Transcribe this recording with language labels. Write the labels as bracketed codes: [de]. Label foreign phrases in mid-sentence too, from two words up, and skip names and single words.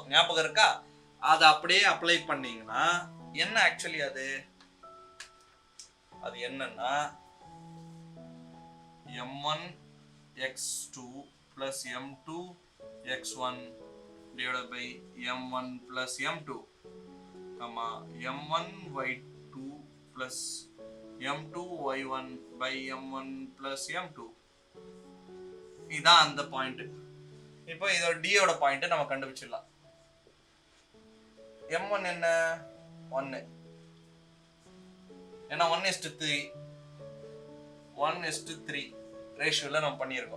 [ta] ஞாபகம் இருக்கா? அதை அப்படியே அப்ளை பண்ணீங்கன்னா என்ன ஆக்சுவலி அது என்னன்னா [en] m1 x2 plus m2 x1 divided by m1 plus m2, m1 y2 plus m2 y1 by m1 plus m2. [ta] இதான் அந்த பாயிண்ட். இப்போ இதோட D ஓட பாயிண்ட் நம்ம கண்டுபிடிச்சிடலாம். m1 என்ன? 1. ஏன்னா 1:3 ரேஷியோல நம்ம பண்ணியிருக்கோம்.